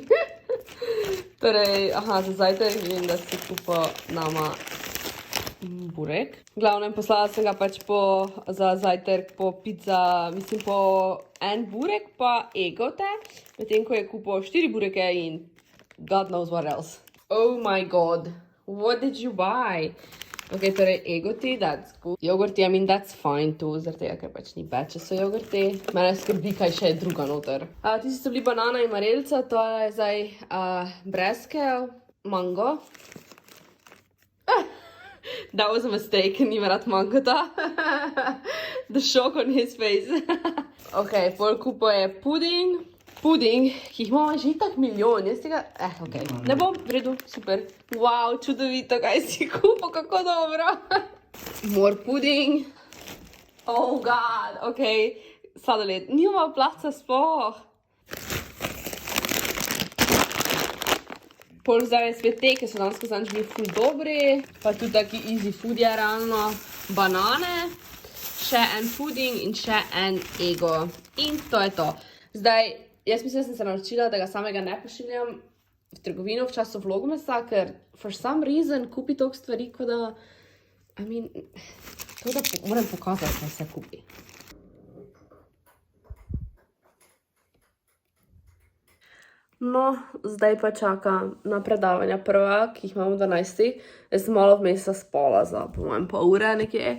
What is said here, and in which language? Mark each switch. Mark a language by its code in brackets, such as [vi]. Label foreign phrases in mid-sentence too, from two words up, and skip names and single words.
[sl] Torej, za zajtrk vidim, da si kupo nama burek. V glavnem poslala sem ga pač za zajtrk po pizza, mislim po en burek pa egote, medtem ko je kupo 4 bureke in [en] God knows what else. Oh my god, what did you buy? Ok, [sl] torej egoti, [en] that's good. Jogurti, I mean, that's fine too, [sl] zaradi tega, ker pač ni bad, če so jogurti. Mene skrbi, kaj še je druga noter. Tisti so bili banana in marelica, to je zdaj breskev, mango. [en] That was a mistake, [sl] nima rad mangota. [en] The shock on his face. [sl] Ok, pol kupo je puding. Puding, ki jih imamo že tak milijon, jaz tega, ok, ne bom, v redu, super. Wow, čudovito, kaj si kupo, kako dobro. [en] More pudding. Oh god, [sl] ok, sladoled, nimamo placa sploh. Pol zdaj je spet te, ki so danes zanč bili ful dobri, pa tudi taki [en] easy food [sl] je realno. Banane, še en pudding in še en ego. In to je to. Zdaj, jaz mislim, da sem se naučila, da ga samega ne pošiljam v trgovino v času vlogmasa, ker [en] for some reason [sl] kupi toliko stvari, kot da, to da moram pokazati, kaj se kupi. No, zdaj pa čaka na predavanja prva, ki jih imamo v 12. Jaz sem malo vmes spala za, po mojem, pol ure nekje.